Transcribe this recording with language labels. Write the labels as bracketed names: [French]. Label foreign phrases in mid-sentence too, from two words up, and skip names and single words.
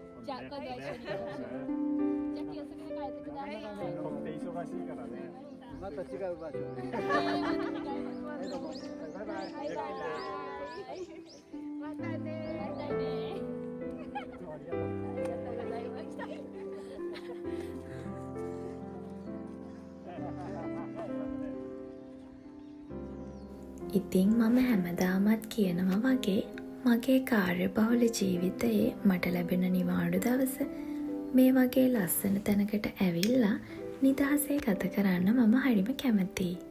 [Japanese] じゃあ、今度は一緒に行こう。じゃあ、気をつけて帰ってください。ここで忙しいからね。また違う場所で。バイバイ。バイバイ。またね。またね。どうもありがとう。ありがとうございました。 [Sinhala] ඉතින් මම හැමදාමත් කියනවා වගේ මගේ කාර්යබහුල ජීවිතයේ මට ලැබෙන නිවාඩු දවස මේ වගේ ලස්සන තැනකට ඇවිල්ලා නිදහසේ ගත කරන්න මම හරිම කැමතියි.